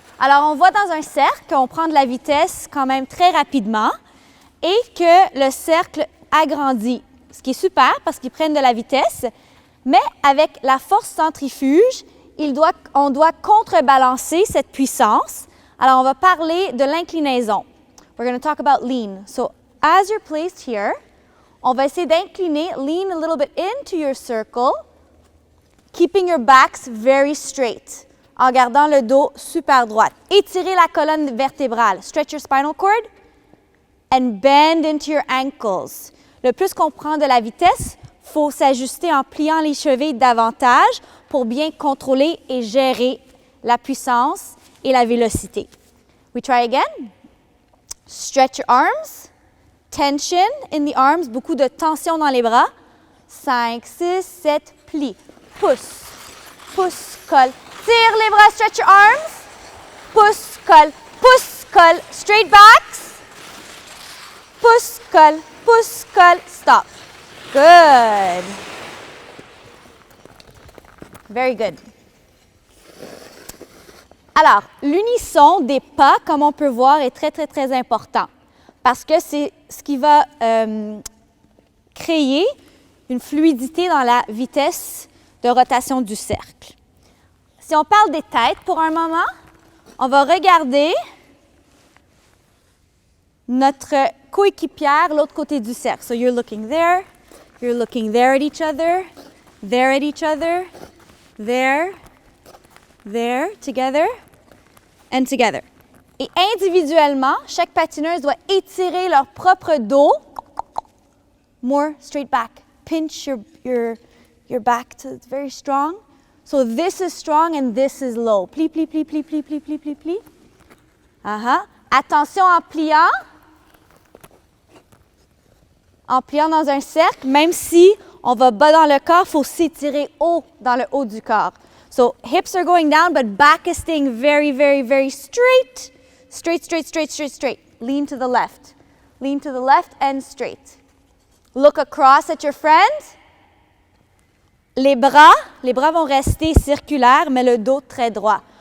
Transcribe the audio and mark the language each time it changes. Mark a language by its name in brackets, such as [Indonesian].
[French] Alors, on va dans un cercle, on prend de la vitesse quand même très rapidement et que le cercle agrandit, ce qui est super parce qu'ils prennent de la vitesse, mais avec la force centrifuge, on doit contrebalancer cette puissance. Alors, on va parler de l'inclinaison. [English] We're going to talk about lean. So, as you're placed here, [French] on va essayer d'incliner, [English] lean a little bit into your circle, keeping your backs very straight, [French] en gardant le dos super droit. Étirez la colonne vertébrale. [English] Stretch your spinal cord and bend into your ankles. [French] Le plus qu'on prend de la vitesse, il faut s'ajuster en pliant les chevilles davantage pour bien contrôler et gérer la puissance et la vélocité. [English] We try again. Stretch your arms. Tension in the arms. [French] Beaucoup de tension dans les bras. 5, 6, 7, plie. Pousse. Pousse, colle. Tire les bras, [English] stretch your arms. [French] Pousse, colle. Pousse, colle. [English] Straight backs. [French] Pousse, colle. Pousse, colle. Stop. Good. [English] Very good. [French] Alors, l'unisson des pas, comme on peut voir, est très, très, très important parce que c'est ce qui va créer une fluidité dans la vitesse de rotation du cercle. Si on parle des têtes pour un moment, on va regarder notre coéquipière l'autre côté du cercle. [English] So you're looking there at each other, there at each other, there, together, and together. [French] Et individuellement, chaque patineuse doit étirer leur propre dos. [English] More straight back. Pinch your back till it's very strong. So this is strong and this is low. [French] Plie, plie, plie, plie, plie, plie, plie, plie, plie. Attention en pliant. En pliant dans un cercle, même si on va bas dans le corps, il faut s'étirer haut dans le haut du corps. [English] So hips are going down, but back is staying very, very, very straight. Straight, straight, straight, straight, straight. Lean to the left. Lean to the left and straight. Look across at your friend. [French] Les bras vont rester circulaires, mais le dos très droit.